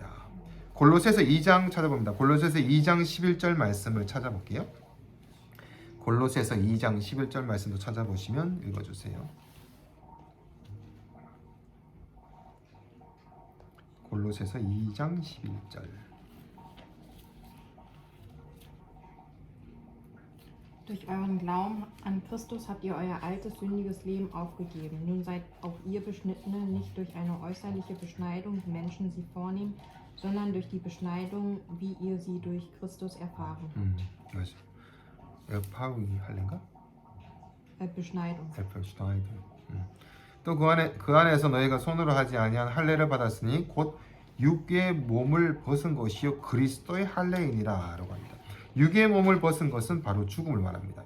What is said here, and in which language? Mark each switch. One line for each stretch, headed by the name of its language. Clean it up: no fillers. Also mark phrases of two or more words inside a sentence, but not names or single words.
Korean: 골로새서 2장 찾아봅니다. 골로새서 2장 11절 말씀을 찾아볼게요. 골로새서 2장 11절 말씀도 찾아보시면 읽어주세요. 골로새서 2장 11절.
German: Durch euren Glauben an Christus habt ihr euer altes, sündiges Leben aufgegeben. Nun seid auch ihr Beschnittene, nicht durch eine äußerliche Beschneidung, wie Menschen sie vornehmen, sondern durch die Beschneidung, wie ihr sie durch Christus erfahren habt.
Korean: 파위 할례인가?
German: Beschneidung.
Korean: 또 그 안에서 너희가 손으로 하지 아니한 할례를 받았으니 곧 육의 몸을 벗은 것이요 그리스도의 할례이니라라고 합니다. 육의 몸을 벗은 것은 바로 죽음을 말합니다.